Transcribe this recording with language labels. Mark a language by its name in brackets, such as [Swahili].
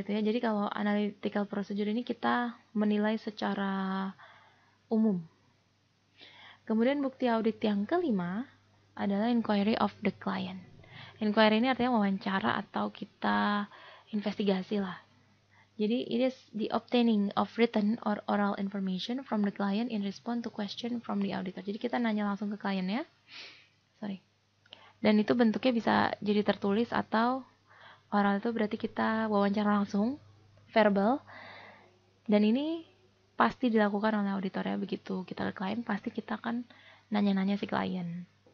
[Indonesian] Jadi kalau analytical procedure ini kita menilai secara umum. Kemudian bukti audit yang kelima adalah inquiry of the client. Inquiry ini artinya wawancara atau kita investigasi lah. [English] Jadi it is the obtaining of written or oral information from the client in response to question from the auditor. [Indonesian] Jadi kita nanya langsung ke kliennya. Dan itu bentuknya bisa jadi tertulis atau oral, itu berarti kita wawancara langsung, verbal. Dan ini pasti dilakukan oleh auditornya. Begitu kita ke klien, pasti kita akan nanya-nanya si klien.